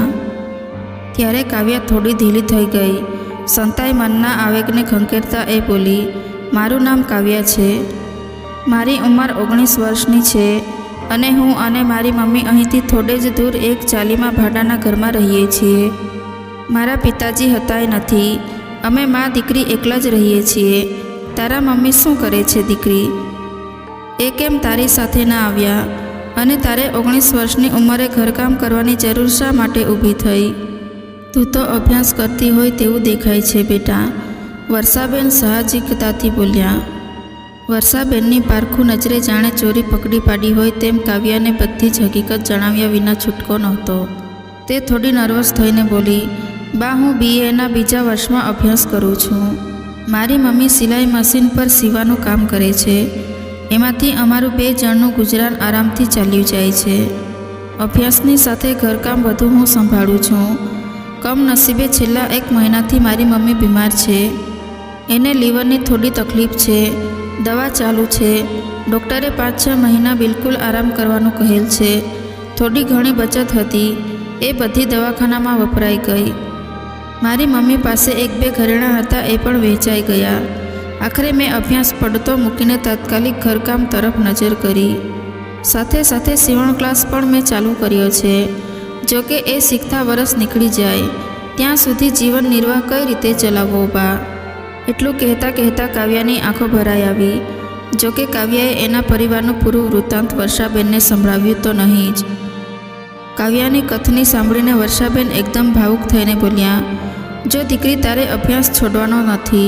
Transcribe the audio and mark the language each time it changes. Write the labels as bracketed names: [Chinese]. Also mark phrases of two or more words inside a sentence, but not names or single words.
[Gujarati] ત્યારે કાવ્યા થોડી ઢીલી થઈ ગઈ. સંતાઈ મનના આવેગને ખંખેરતા એ બોલી, મારું નામ કાવ્યા છે, મારી ઉમર 19 વર્ષની છે અને હું અને મારી મમ્મી અહીંથી થોડે જ દૂર એક ચાલીમા ભાડાના ઘર મેં રહીએ છીએ। મારા પિતાજી હતાય નથી, અમે માં દીકરી એકલા જ રહીએ છીએ। તારા મમ્મી શું કરે છે દીકરી? એ કેમ તારી સાથે ના આવ્યા? અને તારે 19 વર્ષની ઉમરે ઘરકામ કરવાની જરૂર શા માટે ઊભી થઈ? તું તો અભ્યાસ કરતી હોય તેવું દેખાય છે બેટા, વર્ષાબેન સાહજિકતાથી બોલ્યા। વર્ષાબેનની પારખુ નજરે જાણે ચોરી પકડી પાડી હોય તેમ કાવ્યાને બધી જ હકીકત જણાવ્યા વિના છૂટકો નહોતો। તે થોડી નર્વસ થઈને બોલી, બા હું BA ના બીજા વર્ષ મેં અભ્યાસ કરું છું। મારી મમ્મી સિલાઈ મશીન પર સીવાનું કામ કરે છે, એમાંથી અમારું 2 જણનું ગુજરાન આરામથી ચાલ્યું જાય છે। અભ્યાસની સાથે ઘરકામ બધું હું સંભાળું છું। કમનસીબે છેલ્લા 1 મહિનાથી મારી મમ્મી બીમાર છે। એને લીવરની થોડી તકલીફ છે, દવા ચાલુ છે। ડૉક્ટરે 5-6 મહિના બિલકુલ આરામ કરવાનું કહેલ છે। થોડી ઘણી બચત હતી, એ બધી દવાખાના મેં વપરાઈ ગઈ। મારી મમ્મી પાસે 1-2 ઘરેણાં હતા, એ પણ વેચાઈ ગયા। આખરે મેં અભ્યાસ પડતો મૂકીને તાત્કાલિક ઘરકામ તરફ નજર કરી। સાથે સાથે સીવણ ક્લાસ પણ મેં ચાલુ કર્યો છે। જો કિ એ શીખતા વરસ નિકળી જાય ત્યાં સુધી જીવન નિર્વાહ કઈ રીતે ચલાવવો બા? એટલું કહેતા કહેતા કાવ્યાની આંખો ભરાઈ આવી. જોકે કાવ્યાએ એના પરિવારનું પૂરું વૃત્તાંત વર્ષાબેનને સંભળાવ્યું તો નહીં જ. કાવ્યાની કથની સાંભળીને વર્ષાબેન એકદમ ભાવુક થઈને બોલ્યા, જો દીકરી તારે અભ્યાસ છોડવાનો નથી.